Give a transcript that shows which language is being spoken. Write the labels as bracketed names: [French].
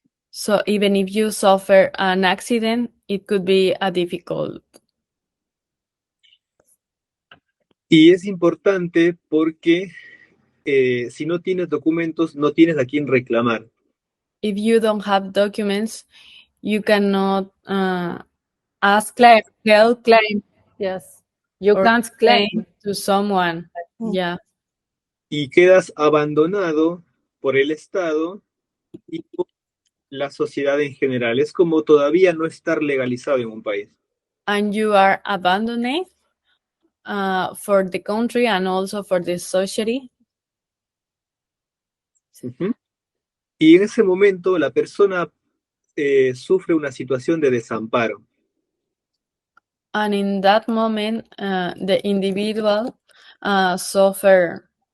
[English] So even if you suffer an accident, it could be a difficult. [Spanish] Y es importante porque si no tienes documentos, no tienes a quién reclamar. [English] If you don't have documents, you cannot ask help. Claim. Yes. You can't claim to someone. Yeah. [Spanish] Y quedas abandonado por el Estado y por la sociedad en general. Es como todavía no estar legalizado en un país. [English] And you are abandoned for the country and also for the society. Ujú. [Spanish] Y en ese momento la persona sufre una situación de desamparo. [English] And in that moment, the individual suffer